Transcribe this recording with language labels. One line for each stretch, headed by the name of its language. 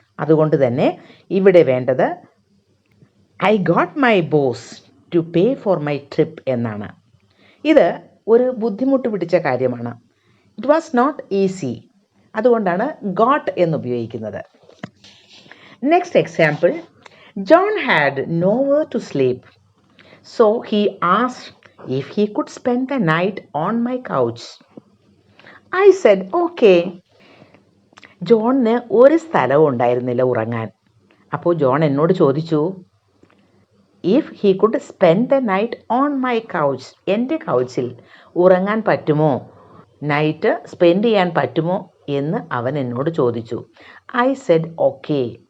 Malayalam: അതുകൊണ്ട് തന്നെ ഇവിടെ വേണ്ടത്
English: I got my boss to pay for my trip
Malayalam: എന്നാണ്. ഇത് ഒരു ബുദ്ധിമുട്ട് പിടിച്ച കാര്യമാണ്.
English: It was not easy.
Malayalam: അതുകൊണ്ടാണ് ഗോട്ട് എന്ന് ഉപയോഗിക്കുന്നത്.
English: Next example. John had nowhere to sleep, so he asked if he could spend the night on my couch. I said, okay.
Malayalam: ജോണിന് ഒരു സ്ഥലവും ഉണ്ടായിരുന്നില്ല ഉറങ്ങാൻ. അപ്പോൾ ജോൺ എന്നോട് ചോദിച്ചു,
English: if he could spend the night on my couch,
Malayalam: എൻ്റെ കൗച്ചിൽ ഉറങ്ങാൻ പറ്റുമോ, നൈറ്റ് സ്പെൻഡ് ചെയ്യാൻ പറ്റുമോ എന്ന് അവൻ എന്നോട് ചോദിച്ചു.
English: I said okay.